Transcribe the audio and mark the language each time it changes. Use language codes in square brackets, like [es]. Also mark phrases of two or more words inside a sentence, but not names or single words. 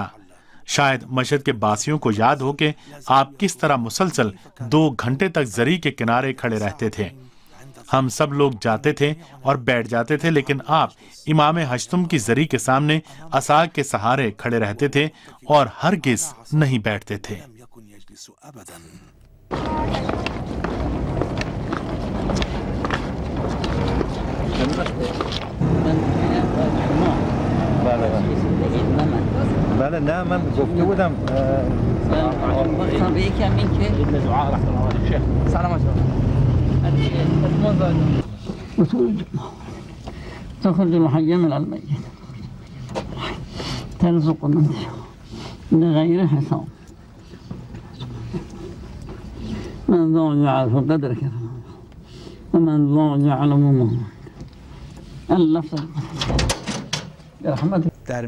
[ur] شاید مشہد کے باسیوں کو یاد ہو کہ آپ کس طرح مسلسل 2 گھنٹے تک زری کے کنارے کھڑے رہتے تھے۔ ہم سب لوگ جاتے تھے اور بیٹھ جاتے تھے، لیکن آپ امام ہشتم کی زری کے سامنے عصا کے سہارے کھڑے رہتے تھے اور ہرگز نہیں بیٹھتے تھے۔ [fa] بله نه من گفته بودم به یکی همین که سلام [ar] تخرج الحي من الميت ترزق من تشاء بغير حساب من ذا يعرف قدرك ومن ذا يعلم ما اللفظ برحمتك